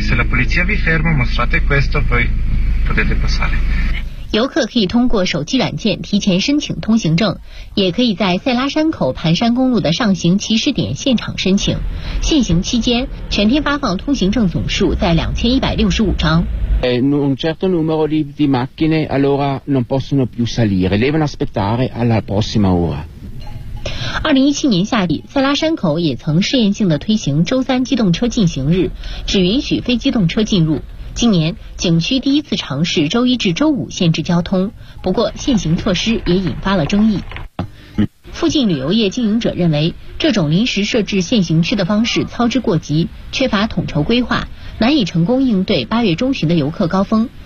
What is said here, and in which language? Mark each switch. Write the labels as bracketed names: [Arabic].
[Italian] Se la polizia vi ferma, mostrate questo, poi potete passare. [Chinese] 游客可以通过手机软件提前申请通行证，也可以在塞拉山口盘山公路的上行起始点现场申请。限行期间，全天发放通行证总数在2165张。 [Italian] Un certo numero di macchine allora non possono più salire, devono aspettare alla prossima ora. [Chinese] 2017年夏季，塞拉山口也曾试验性的推行周三机动车禁行日，只允许非机动车进入。今年景区第一次尝试周一至周五限制交通，不过限行措施也引发了争议。附近旅游业经营者认为，这种临时设置限行区的方式操之过急，缺乏统筹规划，难以成功应对8月中旬的游客高峰。